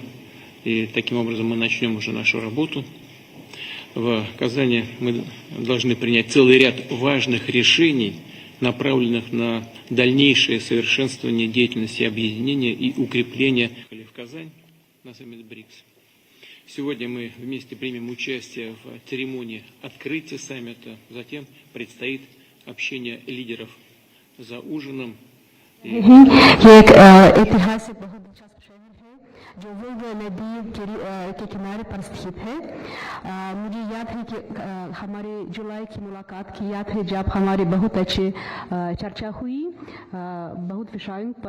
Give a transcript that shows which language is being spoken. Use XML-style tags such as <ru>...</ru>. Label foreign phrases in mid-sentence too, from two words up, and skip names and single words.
<ru>И таким образом мы начнем уже нашу работу. В Казани мы должны принять целый ряд важных решений, направленных на дальнейшее совершенствование деятельности объединения и укрепления. В Казань на саммит БРИКС. Сегодня мы вместе примем участие в церемонии открытия саммита. Затем предстоит общение лидеров за ужином.</ru> <hi>जो वोल्गा नदी के किनारे पर स्थित है। मुझे याद है कि हमारे जुलाई की मुलाकात की याद है जब हमारे बहुत अच्छे चर्चा हुई बहुत विषयों पर।</hi>